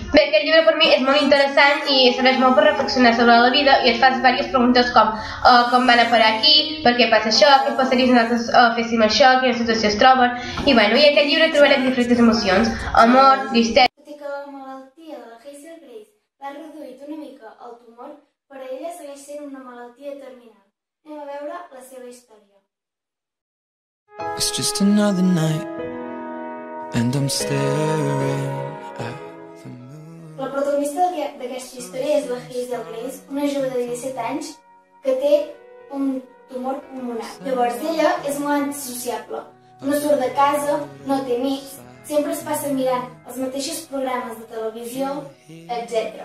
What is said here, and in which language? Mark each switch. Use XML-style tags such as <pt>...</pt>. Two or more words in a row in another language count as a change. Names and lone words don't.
<ca>Bé, aquest llibre per mi és molt interessant i serveix molt per reflexionar sobre la vida i et fas diverses preguntes com van a parar aquí, per què passa això, què passaria si nosaltres féssim això, quina situació es troben i bueno, i aquest llibre trobarem diferents emocions, amor, tristesa. Tot i que la malaltia de la Hazel Grace l'ha reduït una mica el tumor, per a ella segueix sent una malaltia terminal. Anem a veure la seva història.</ca> <en>It's just another night and I'm staring at the moon.</en> <ca>La protagonista d'aquesta història és la Hazel Grace, una jove de 17 anys que té un tumor pulmonar. Llavors ella és molt antisociable, no surt de casa, no té amics, sempre es passa mirant els mateixos programes de televisió, etc.</ca>